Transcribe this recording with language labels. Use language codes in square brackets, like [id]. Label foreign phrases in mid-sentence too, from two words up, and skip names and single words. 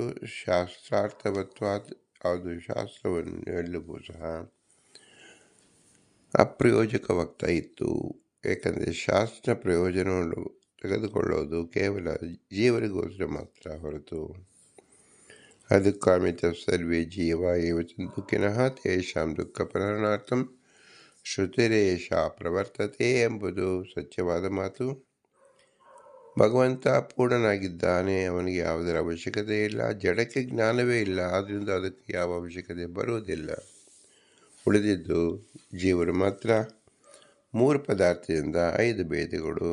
[kn] ಶಾಸ್ತ್ರಾರ್ಥವತ್ವಾತ್, ಅದು ಶಾಸ್ತ್ರವನ್ನು ಹೇಳಲಿಗೂ ಸಹ ಅಪ್ರಯೋಜಕವಾಗ್ತಾ ಇತ್ತು. ಏಕೆಂದರೆ ಶಾಸ್ತ್ರ ಪ್ರಯೋಜನವನ್ನು ತೆಗೆದುಕೊಳ್ಳೋದು ಕೇವಲ ಜೀವರಿಗೋಸ್ಕರ ಮಾತ್ರ ಹೊರತು ಅದಕ್ಕಾಮಿತ [sa] ಸರ್ವೇ ಜೀವ ಏವ ದುಃಖಿನಃ ತೇಷಾಂ ದುಃಖ ಪರಿಹರಣಾರ್ಥಂ ಶ್ರುತಿರೇಷ ಪ್ರವರ್ತತೆ [kn] ಎಂಬುದು ಸತ್ಯವಾದ ಮಾತು. ಭಗವಂತ ಪೂರ್ಣನಾಗಿದ್ದಾನೆ, ಅವನಿಗೆ ಯಾವುದರ ಅವಶ್ಯಕತೆ ಇಲ್ಲ. ಜಡಕ್ಕೆ ಜ್ಞಾನವೇ ಇಲ್ಲ, ಆದ್ದರಿಂದ ಅದಕ್ಕೆ ಯಾವ ಅವಶ್ಯಕತೆ ಬರುವುದಿಲ್ಲ. ಉಳಿದಿದ್ದು ಜೀವರು ಮಾತ್ರ. 3 ಪದಾರ್ಥದಿಂದ 5 ಭೇದಗಳು.